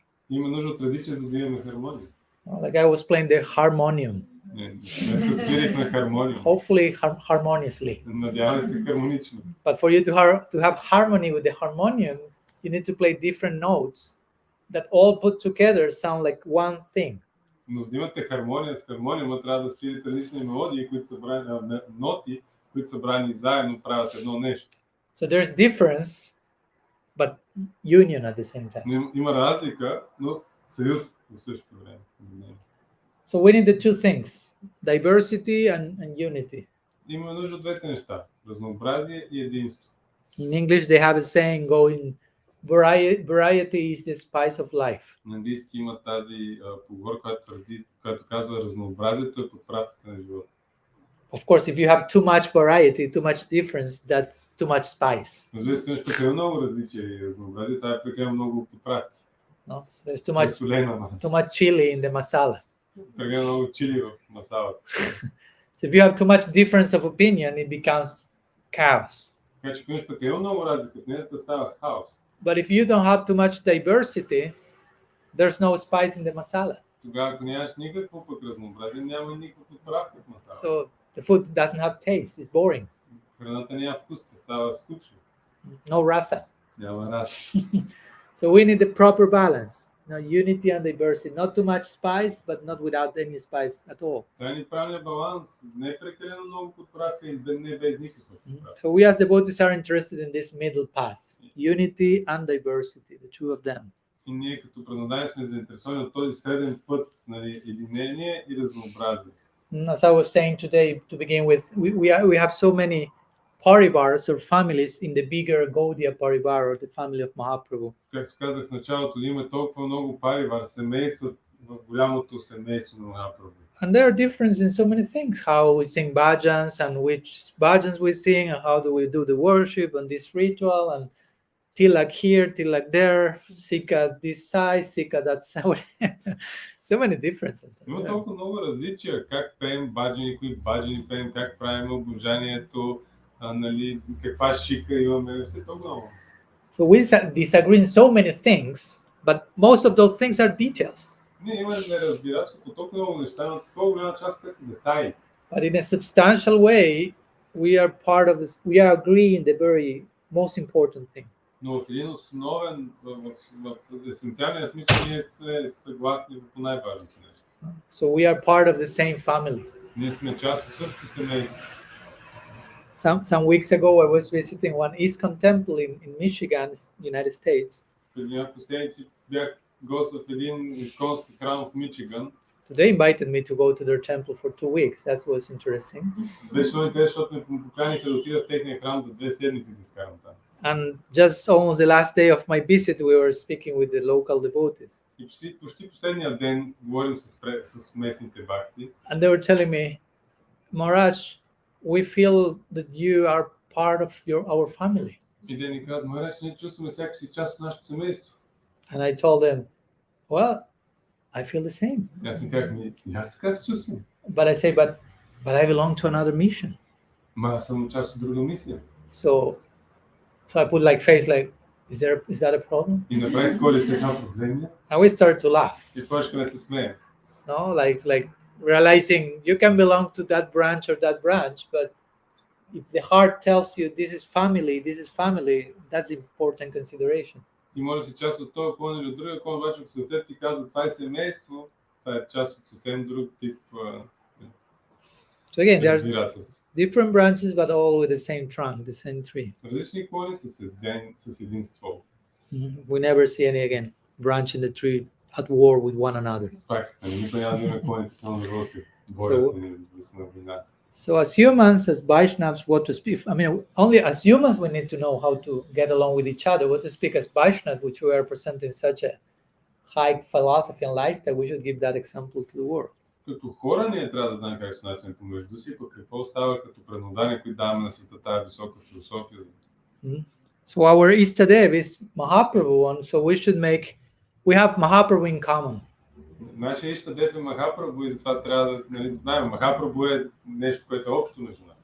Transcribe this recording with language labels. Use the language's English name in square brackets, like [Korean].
[Bulgarian] Има нужда от различия, за да имаме хармония. [English] Like I was playing the harmonium. [Bulgarian] Днес свирих на хармония. [English] Hopefully harmoniously. [Bulgarian] Надявам се хармонично. [English] But for you to have harmony with the harmonium, you need to play different notes that all put together sound like one thing. [Bulgarian] Но за да имате хармония с хармониума, трябва да свирите различни мелодии, които са брани, ноти, които са брани заедно, правят едно нещо. [English] So there's difference, but union at the same time. [Bulgarian] Има разлика, но съюз в същото време. [English] So we need the two things, diversity and unity. [Bulgarian] Има нужда от двете неща, разнообразие и единство. [English] In English they have a saying going, variety is the spice of life. [Bulgarian] На английски има тази поговорка, която казва разнообразието е подправката на живота. [English] Of course, if you have too much variety, too much difference, that's too much spice. [Bulgarian] Но за да прекалено много различие и разнообразие, това е прекалено много подправки. [English] No, there's too much chili in the masala. [Bulgarian] Прекалено много чили в масалата. [English] So if you have too much difference of opinion, it becomes chaos. [Bulgarian] Така че ако имаш прекалено много разлика, в нея става хаос. [English] But if you don't have too much diversity, there's no spice in the masala. [Bulgarian] Тогава, ако нямаш никакво пък разнообразие, няма никаква подправка в масалата. [English] So the food doesn't have taste, it's boring. [Bulgarian] Храната няма вкус, става скучно. [English] No rasa. [Bulgarian] Няма раса. [English] So we need the proper balance. Unity and diversity. Not too much spice, but not without any spice at all. [Bulgarian] Това е правилният баланс. Не е прекалено много подправка и не без никаква подправка. [English] So we as devotees are interested in this middle path. Unity and diversity, the two of them. [Bulgarian] И ние като преданни сме заинтересовани от този среден път на единение и разнообразие. [English] As I was saying today, to begin with, we have so many paribars or families in the bigger Gaudiya paribar or the family of Mahaprabhu. [Bulgarian] Както казах в началото, има толкова много парибар, семейства в голямото семейство на Махапрабху. [English] And there are differences in so many things, how we sing bhajans and which bhajans we sing, and how do we do the worship and this ritual, and tilak here, tilak there, sika this side, sika that side. So many differences. [Bulgarian] Има толкова много различия, как пеем баджани, кои баджани пеем, как правим обожанието, нали, каква шика имаме, все толкова много. [English] So we disagree in so many things, but most of those things are details. [Bulgarian] Ние имаме неразбирателство по толкова много неща, но толкова голяма част те са детайли. [English] But in a substantial way, we are part of this, we are agreeing the very most important thing. [Bulgarian] Но в един основен, в есенциалния смисъл ние сме съгласни по най-важното нещо. [English] So we are part of the same family. [Bulgarian] Ние сме част от същото семейство. [English] Some weeks ago, I was visiting one ISKCON temple in Michigan, United States. [Bulgarian] Преди няколко седмици бях гост в един исконски храм в Мичиган. [English] They invited me to go to their temple for 2 weeks. That was interesting. [Bulgarian] Беше много интересно, защото ме поканиха да отида в техния храм за 2 седмици да изкарам там. [English] And just almost the last day of my visit, we were speaking with the local devotees. [Bulgarian] И почти последния ден говорим с местните бхакти. [English] And they were telling me, Maharaj, we feel that you are part of our family. [Bulgarian] И те ни казват, Маharaj, ние чувстваме сякаш си част от нашето семейство. [English] And I told them, well, I feel the same. [Bulgarian] И аз им казах, и аз така се чувствам. [English] But I say, but I belong to another mission. [Bulgarian] Ма аз съм част от друга мисия. [English] So I put like face like, is that a problem? [Bulgarian] И направих такова лице, това проблем ли? [English] And we started to laugh. [Bulgarian] И почнахме да се смеем. [English] No, like realizing you can belong to that branch or that branch, but if the heart tells you this is family, that's important consideration. [Bulgarian] Ти можеш да си част от този клон или от другия клон, обаче ако сърцето ти казва това е семейство, това е част от съвсем друг тип [English] So again, there are [Bulgarian] разбирателство. [English] different branches, but all with the same trunk, the same tree. [Bulgarian] Различни клони с един ствол. [English] We never see any again branch in the tree at war with one another. [Bulgarian] Пак, никой няма да има клони, като да се борят и да се навина. [English] So as humans, as Vaishnavas, what to speak? I mean, only as humans we need to know how to get along with each other, what to speak as Vaishnavas, which we are presenting such a high philosophy and life that we should give that example to the world. [Bulgarian] Като хора ние трябва да знаем как се отнасяме помежду си, пък какво става като преднодание, които даваме на света тази висока философия. [English] So our Istadev is Mahaprabhu, and so we have Mahaprabhu in common. [Bulgarian] Нашия Иштадев е Махапрабху и затова трябва да знаем. Махапрабху е нещо, което е общо между нас.